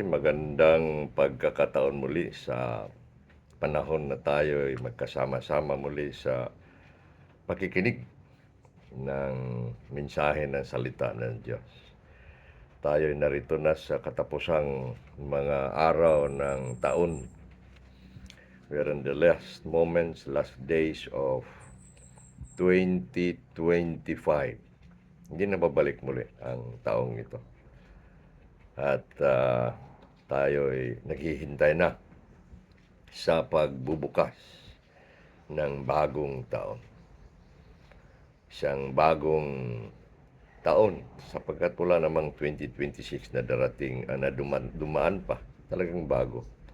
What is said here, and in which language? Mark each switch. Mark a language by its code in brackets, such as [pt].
[tl] Magandang pagkakataon muli sa panahon na tayo ay magkasama-sama muli sa pakikinig ng mensahe ng salita ng Diyos. Tayo ay narito na sa katapusang mga araw ng taon. [en] We are in the last moments, last days of 2025. [tl] Hindi na babalik muli ang taong ito. At tayo ay naghihintay na sa pagbubukas ng bagong taon. Isang bagong taon sapagkat wala namang 2026 na darating na dumaan pa. Talagang bago.